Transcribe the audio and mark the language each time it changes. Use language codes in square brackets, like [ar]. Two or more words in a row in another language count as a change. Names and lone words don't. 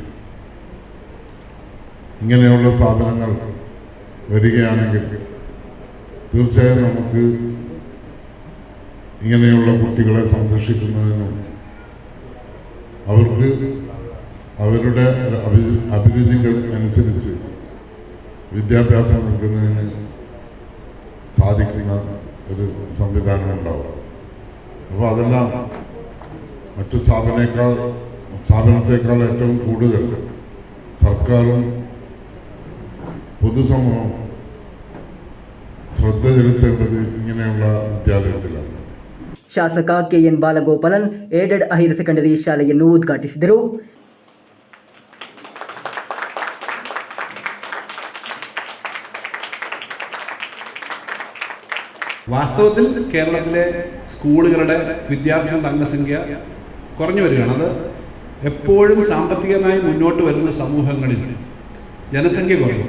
[ml] ഇങ്ങനെയുള്ള സ്ഥാപനങ്ങൾ വരികയാണെങ്കിൽ തീർച്ചയായും നമുക്ക് ഇങ്ങനെയുള്ള കുട്ടികളെ സംരക്ഷിക്കുന്നതിനും അവർക്ക് അവരുടെ അഭിരുചികൾ അനുസരിച്ച് വിദ്യാഭ്യാസം നൽകുന്നതിന് സാധിക്കുന്ന ഒരു സംവിധാനം ഉണ്ടാവും. അപ്പോൾ അതെല്ലാം മറ്റു സ്ഥാപനത്തേക്കാൾ ഏറ്റവും കൂടുതൽ സർക്കാരും പൊതുസമൂഹം ശ്രദ്ധ ചെലുത്തേണ്ടത് ഇങ്ങനെയുള്ള വിദ്യാലയത്തിലാണ്. [kn] ಶಾಸಕ ಕೆಎನ್ ಬಾಲಗೋಪಾಲನ್ ಏಡೆಡ್ ಹೈಯರ್ ಸೆಕೆಂಡರಿ ಶಾಲೆಯನ್ನು ಉದ್ಘಾಟಿಸಿದರು. [ml] വാസ്തവത്തിൽ കേരളത്തിലെ സ്കൂളുകളുടെ വിദ്യാർത്ഥികളുടെ അംഗസംഖ്യ കുറഞ്ഞു വരികയാണ്. അത് എപ്പോഴും സാമ്പത്തികമായി മുന്നോട്ട് വരുന്ന സമൂഹങ്ങളിൽ ജനസംഖ്യ കുറയും.